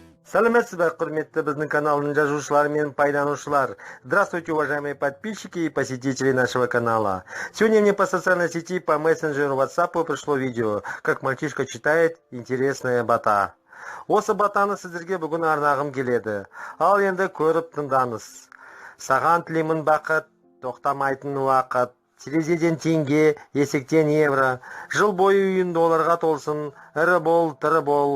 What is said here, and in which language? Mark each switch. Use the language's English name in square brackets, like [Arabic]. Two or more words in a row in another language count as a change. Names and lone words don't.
[Kazakh] Сәлеметсіз бе, құрметті біздің каналының жазушылары мен пайдаланушылар. [Russian] Здравствуйте, уважаемые подписчики и посетители нашего канала. Сегодня мне по социальной сети, по мессенджеру WhatsApp пришло видео, как мальчишка читает интересная бата. [Kazakh] Осы батаны сіздерге бүгін арнағым келеді. Ал енді көріп тыңдаңыз. Саған тілеймін бақыт, тоқтамайтын уақыт. Терезеден теңге, есектен евро. Жыл бойы үйін долларға толсын. Ірі бол, тірі бол.